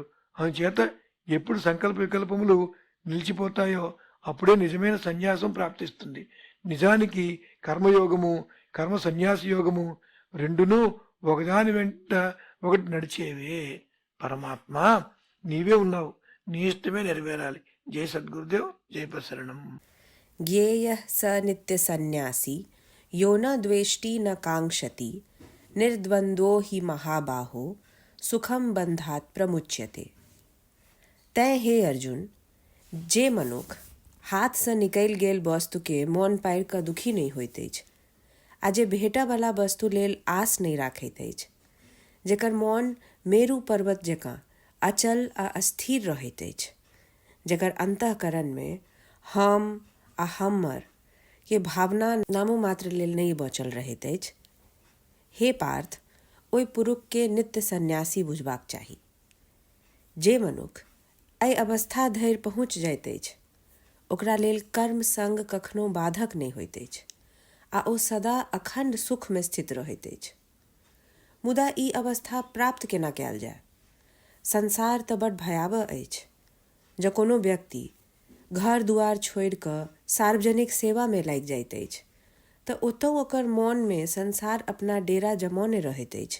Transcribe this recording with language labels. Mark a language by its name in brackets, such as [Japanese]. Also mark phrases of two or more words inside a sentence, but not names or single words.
[Telugu] అందుచేత ఎప్పుడు సంకల్ప వికల్పములు నిలిచిపోతాయో అప్పుడే నిజమైన సన్యాసం ప్రాప్తిస్తుంది. నిజానికి కర్మయోగము కర్మ సన్యాస యోగము రెండునూ ఒకదాని వెంట ఒకటి నడిచేవే. పరమాత్మ నీవే ఉన్నావు, నీ ఇష్టమే నెరవేరాలి. జై సద్గురుదేవ్, జై ప్రసరణం. [Sanskrit] ज्ञेयः स नित्यसन्न्यासी यो न द्वेष्टि न काङ्क्षति निर्द्वन्द्वो हि महाबाहो सुखम बंधात प्रमुच्यते। [Maithili] तैं हे अर्जुन, जे मनुख हाथ से निकल गेल वस्तु के मोन पारि कऽ दुखी नहीं होइत अछि, आ जे भेटय वाला वस्तु लेल आस नहीं राखैत अछि, जेकर मोन मेरु पर्वत जकाँ अचल आ अस्थिर रहैत अछि, जेकर अंतःकरण में हम आ हमर के भावना नामो मात्र लेल नहीं बचल रहैत अछि, हे पार्थ, ओहि पुरुष के नित्य सन्यासी बुझबाक चाही। जे मनुख एहि अवस्था धरि पहुँच जाइत अछि ओकरा लेल कर्म संग कखनो बाधक नहीं होइत अछि, आ ओ सदा अखंड सुख में स्थित रहैत अछि। मुदा ई अवस्था प्राप्त केना कयल जाय? संसार तऽ बड़ भयावह अछि। जँ कोनो व्यक्ति घर दुआर छोड़ि कऽ सार्वजनिक सेवा में लागि जाइत अछि तऽ ओतहु ओकर मोन में संसार अपना डेरा जमौने रहैत अछि।